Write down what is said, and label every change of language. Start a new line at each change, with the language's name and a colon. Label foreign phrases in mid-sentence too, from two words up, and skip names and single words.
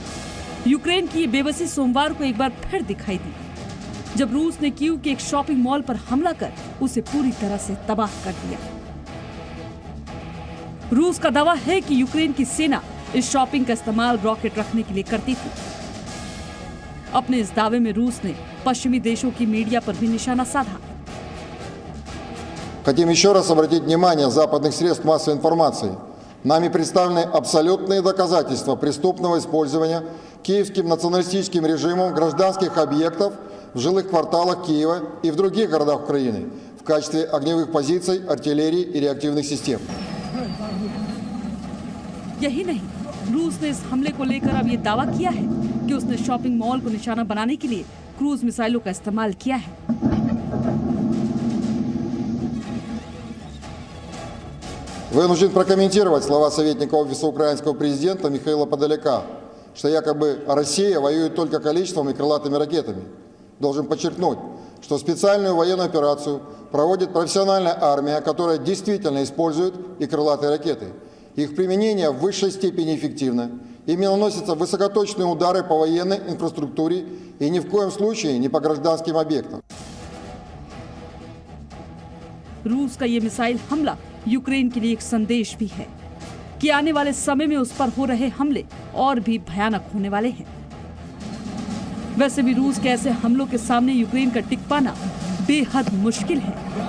Hindi: यूक्रेन की ये बेबसी सोमवार को एक बार फिर दिखाई दी जब रूस ने कीव के एक
English: shopping mall
Hindi: पर हमला कर उसे पूरी तरह से तबाह कर दिया। रूस का दावा है कि यूक्रेन की सेना इस शॉपिंग का इस्तेमाल रॉकेट रखने के लिए करती थी। अपने इस दावे में रूस ने पश्चिमी देशों की मीडिया पर भी निशाना साधा।
Russian: Хотим еще раз обратить внимание западных средств массовой информации. Нами представлены абсолютные доказательства преступного использования киевским националистическим режимом гражданских объектов в жилых кварталах Киева и в других городах Украины в качестве огневых позиций, артиллерии и реактивных систем.
Hindi: यही नहीं, रूस ने इस हमले को लेकर अब ये दावा किया है कि उसने
English: shopping mall
Hindi: को निशाना बनाने के लिए
English: cruise missiles
Hindi: का इस्तेमाल किया है।
Russian: Вынужден прокомментировать слова советника Офиса украинского президента Михаила Подоляка, что якобы Россия воюет только количеством и крылатыми ракетами. Должен подчеркнуть, что специальную военную операцию проводит профессиональная армия, которая действительно использует и крылатые ракеты. Их применение в высшей степени эффективно. Ими наносятся высокоточные удары по военной инфраструктуре и ни в коем случае не по гражданским объектам.
Hindi: रूस का ये मिसाइल हमला यूक्रेन के लिए एक संदेश भी है कि आने वाले समय में उस पर हो रहे हमले और भी भयानक होने वाले हैं। वैसे भी रूस के ऐसे हमलों के सामने यूक्रेन का टिक पाना बेहद मुश्किल है।